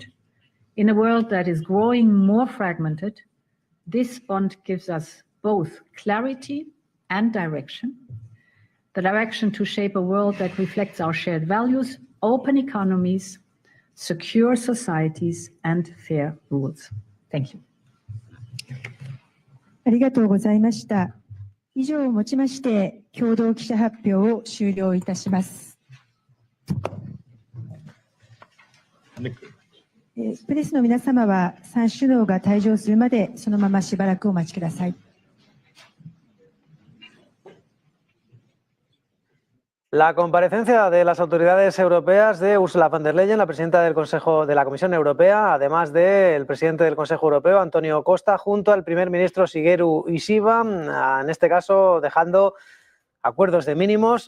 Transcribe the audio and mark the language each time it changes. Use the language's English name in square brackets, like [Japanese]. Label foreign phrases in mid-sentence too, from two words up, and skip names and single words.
[English] In a world that is growing more fragmented, this bond gives us both clarity and direction. The direction to shape a world that reflects our shared values, open economies, secure societies, and fair rules. Thank you. [Japanese] ありがとうございました。以上をもちまして、共同記者発表を終了いたします。プレスの皆様は、3首脳が退場するまで、そのまましばらくお待ちください。 [Spanish] La comparecencia de las autoridades europeas de Ursula von der Leyen, la presidenta del Consejo de la Comisión Europea, además del presidente del Consejo Europeo, Antonio Costa, junto al primer ministro Shigeru Ishiba, en este caso dejando acuerdos de mínimos.